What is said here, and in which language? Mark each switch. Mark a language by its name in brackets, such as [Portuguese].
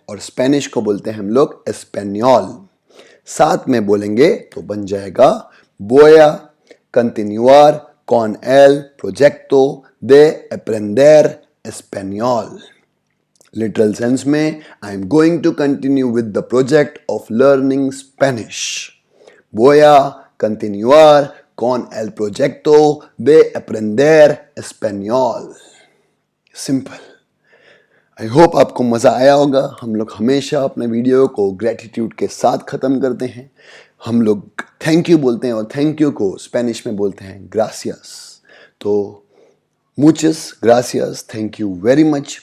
[Hindi] और स्पेनिश को बोलते हैं हम लोग एस्पेनियोल। साथ में बोलेंगे तो बन जाएगा [Spanish] बोया कंटिन्यूआर con el proyecto de aprender español। [English] Literal sense में I am going to continue with the project of learning Spanish. [Spanish] voy a continuar con el proyecto de aprender español। [English] Simple. [Hindi] I hope आपको मज़ा आया होगा। हम लोग हमेशा अपने video को ग्रेटिट्यूड के साथ ख़त्म करते हैं। हम लोग थैंक यू बोलते हैं और थैंक यू को स्पेनिश में बोलते हैं ग्रासियस। [English] तो [Spanish] मुचस ग्रासियस, [English] Thank you very much.